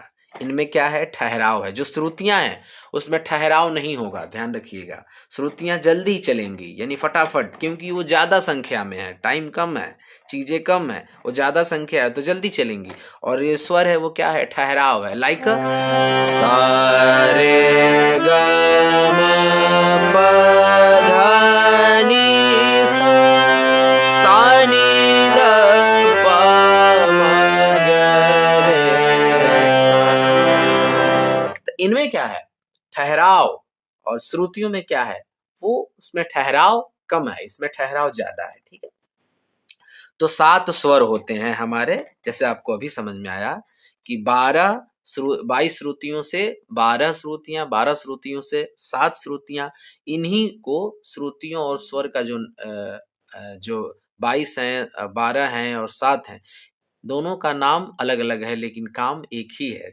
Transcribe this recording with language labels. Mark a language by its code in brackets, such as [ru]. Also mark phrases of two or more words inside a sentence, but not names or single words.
[hi] इनमें क्या है? ठहराव है। जो श्रुतियां हैं उसमें ठहराव नहीं होगा, ध्यान रखिएगा। श्रुतियां जल्दी चलेंगी, यानी फटाफट, क्योंकि वो ज्यादा संख्या में है, टाइम कम है, चीजें कम है, वो ज्यादा संख्या है तो जल्दी चलेंगी। और ये स्वर है वो क्या है? ठहराव है। लाइक सा रे ग म प ध नि सा, सा नि ध प म ग रे सा। तो इनमें क्या है? ठहराव। और श्रुतियों में क्या है? वो उसमें ठहराव कम है, इसमें ठहराव ज्यादा है। ठीक है, तो 7 स्वर होते हैं हमारे, जैसे आपको अभी समझ में आया कि 22 श्रुतियों से 12 श्रुतियां, 12 श्रुतियों से 7 श्रुतियां, इन्हीं को श्रुतियों और स्वर का जो 22 हैं, 12 हैं और 7 हैं, दोनों का नाम अलग अलग है लेकिन काम एक ही है।